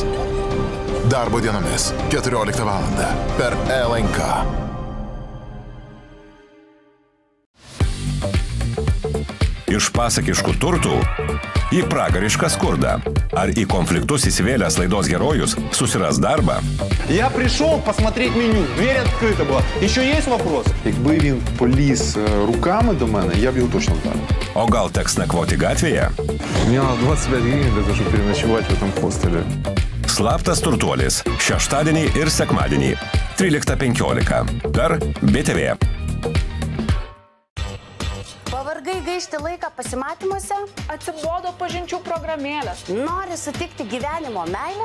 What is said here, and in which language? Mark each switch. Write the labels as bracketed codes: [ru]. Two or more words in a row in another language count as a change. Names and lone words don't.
[lt] Darbo dienomis 14 valandą per LNK. Iš pasakiškų turtų į pragarišką skurdą. Ar į konfliktus įsivėlęs laidos herojus susiras darbą? [ru] Я пришел посмотреть меню. Дверь открыта была. Еще есть вопрос? [uk] Якби він поліз руками до мене, я б його точно вдарив. [lt] O gal teks nakvoti gatvėje? [ru] У меня 25 гривен для того, чтобы переночевать в этом хостеле. [lt] Slaptas turtuolis. Šeštadienį ir sekmadienį 13:15 per BTV. Pavargai gaišti laiką pasimatymuose? Atsibodo pažinčių programėlės. Nori sutikti gyvenimo meilę?